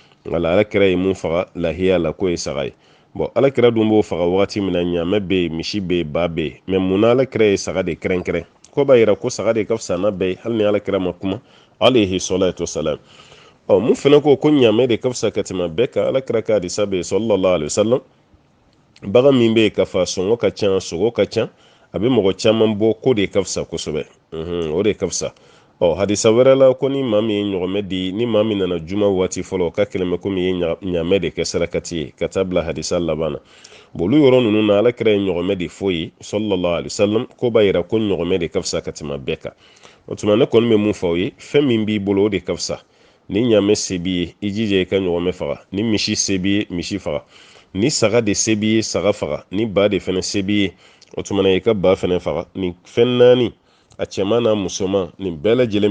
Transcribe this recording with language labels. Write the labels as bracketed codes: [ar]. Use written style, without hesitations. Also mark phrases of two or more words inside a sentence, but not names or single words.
[bm] wala alakira ye mun faga lahiya la ko ye saga ye bon alakira dun b'o faga wagati min na ɲaamɛ bɛ yen misi bɛ yen ba bɛ yen mɛ mun na alakira ye saga de kɛrɛnkɛrɛn ko b'a yira ko saga de ka fisa n'a bɛɛ ye hali ni alakira ma kuma [ar] عليه الصلاة والسلام [bm] mun fana ko ɲaamɛ de ka fisa ka tɛmɛ bɛɛ kan alakira ka hadisa bɛ yen [ar] صلى الله عليه وسلم [bm] bagan min bɛ yen ka fa sɔngɔ ka ca sogo ka ca a bɛ mɔgɔ caman bɔ ko de ka fisa kosɛbɛ o de ka fisa hadisa wɛrɛ la ko ni maa min ye ɲɔgɔmɛ di ni maa min nana juma waati fɔlɔ ka kɛlen bɛ komi ye ɲaamɛ de kɛ sarakati ye ka taa bila hadisa laban na olu yɔrɔ ninnu na alakira ye ɲɔgɔmɛ de fɔ ye [ar] صلى الله عليه وسلم [bm] ko b'a yira ko ɲɔgɔmɛ de ka fisa ka tɛmɛ bɛɛ kan o tuma ne kɔni bɛ mun fɔ aw ye fɛn min b'i bolo o de ka fisa ni ɲaamɛ se b'i ye i jija i ka ɲɔgɔmɛ faga ni misi se b'i ye misi faga ni saga de se b'i ye saga faga ni ba de fɛnɛ se b'i ye o tuma na i ka ba fɛnɛ faga nin fɛn naani a cɛman n'a musoman nin bɛɛ lajɛlen